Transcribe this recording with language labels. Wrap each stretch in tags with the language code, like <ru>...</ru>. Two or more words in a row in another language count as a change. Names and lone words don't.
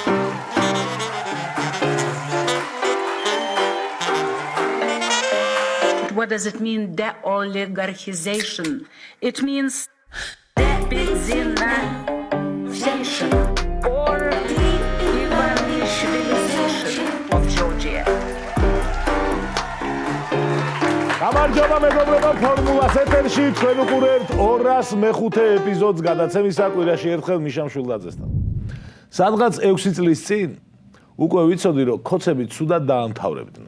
<en>What does it mean, de-oligarchization? It means de-Ivanishvilization or de-Ivanishvilization of Georgia.</en> <ka>გამარჯობა მეგობრებო, ფორმულას ეთერში თქვენ უყურებთ 205 ეპიზოდს გადაცემისა კვირაში ერთხელ მიშა მშვილდაძესთან. სადღაც 6 წლის წინ უკვე ვიცოდი, რომ ქოცები ცუდად დაამთავრებდნენ.</ka>